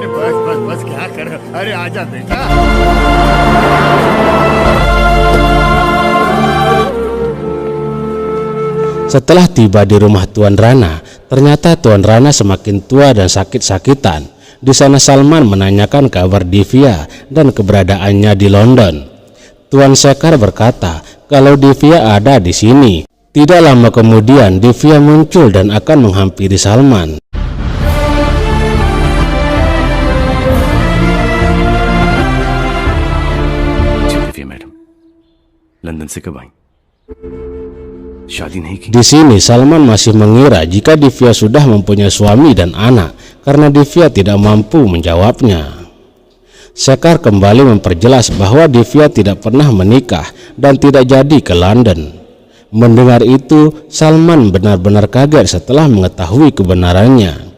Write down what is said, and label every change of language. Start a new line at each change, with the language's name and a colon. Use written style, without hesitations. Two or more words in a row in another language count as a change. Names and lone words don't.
Indonesian: Setelah tiba di rumah Tuan Rana, ternyata Tuan Rana semakin tua dan sakit-sakitan. Di sana Salman menanyakan kabar Divya dan keberadaannya di London. Tuan Sekar berkata kalau Divya ada di sini. Tidak lama kemudian Divya muncul dan akan menghampiri Salman.
Hindi: दिव्या मैडम, लंदन से कब आई? शादी नहीं की?
Indonesian: Di sini Salman masih mengira jika Divya sudah mempunyai suami dan anak karena Divya tidak mampu menjawabnya. Sekar kembali memperjelas bahwa Divya tidak pernah menikah dan tidak jadi ke London. Mendengar itu, Salman benar-benar kaget setelah mengetahui kebenarannya.